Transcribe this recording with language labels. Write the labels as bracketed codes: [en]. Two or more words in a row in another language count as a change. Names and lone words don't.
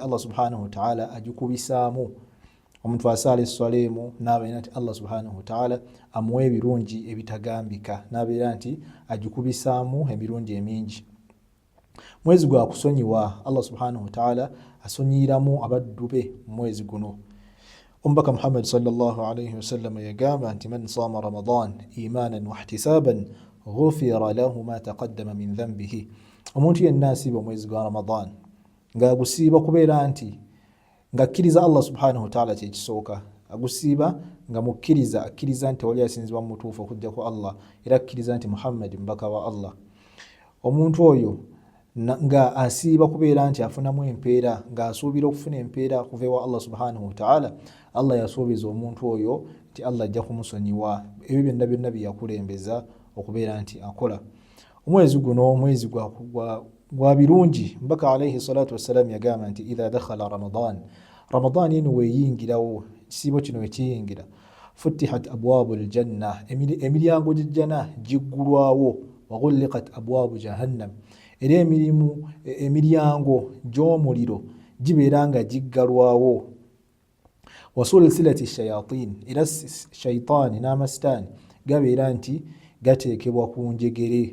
[ar] الله سبحانه وتعالى [lg] agikubisaamu. Omuntu asaala esswaleemu n'abeera nti [ar] الله سبحانه وتعالى [lg] amuwa ebirungi ebitagambika, n'abeera nti agikubisaamu emirungi emingi. Mwezi gwa kusonyiwa, [ar] الله سبحانه وتعالى [lg] asonyiramu abaddu be mu mwezi guno. Omubaka Muhammad [ar] صلى الله عليه وسلم [lg] yagamba nti [ar] من صام رمضان إيمانا واحتسابا غفر له ما تقدم من ذنبه. [lg] Omuntu yenna asiiba omwezi gwa Ramadan ng'agusiiba kubeera nti ng'akkiriza [ar] الله سبحانه وتعالى [lg] kyekisooka, agusiiba nga akkiriza nti wali asinzibwa mu mutuufu okujja ku Allah, era akkiriza nti Muhammad mbaka wa Allah. Omuntu oyo nga asiiba kubeera nti afunamu empeera, ng'asuubira okufuna empeera kuva ewa [ar] الله سبحانه وتعالى, [lg] Allah yasuubiza omuntu oyo nti Allah ajja kumusonyiwa ebyo byonna bye yakulembeza okubeera nti akola. Omwezi guno mwezi gwa birungi. Mbaka [ar] عليه الصلاة والسلام [lg] yagamba nti [ar] إذا دخل رمضان [lg] eno weeyingirawo, ekisiibo kino wekiyingira, [ar] فتحت أبواب الجنة, [lg] emiryango gy'ejjana giggulwawo, [ar] وغلقت أبواب جهنم, [lg] era emiryango gy'omuliro gibeera nga giggalwawo, [ar] وسلسلت الشياطين, [lg] era shaitaani n'amasitaani gabeera nti gateekebwa ku njegere.